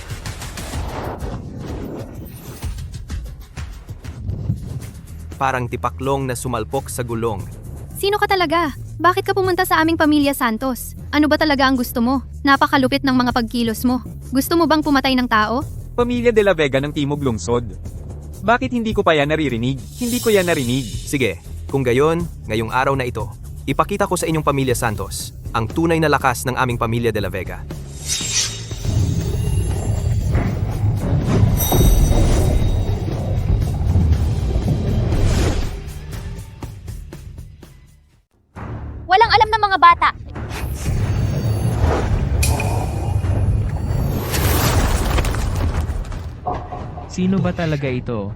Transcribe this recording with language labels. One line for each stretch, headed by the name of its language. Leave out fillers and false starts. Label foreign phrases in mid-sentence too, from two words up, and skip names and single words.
Filipino: Parang tipaklong na sumalpok sa gulong. Sino ka talaga? Bakit ka pumunta sa aming pamilya Santos? Ano ba talaga ang gusto mo? Napakalupit ng mga pagkilos mo. Gusto mo bang pumatay ng tao? Pamilya de la Vega ng Timog Lungsod. Bakit hindi ko pa yan naririnig? Hindi ko yan narinig. Sige, kung gayon, ngayong araw na ito, ipakita ko sa inyong pamilya Santos ang tunay na lakas ng aming pamilya de la Vega. Walang alam ng mga bata. Sino ba talaga ito?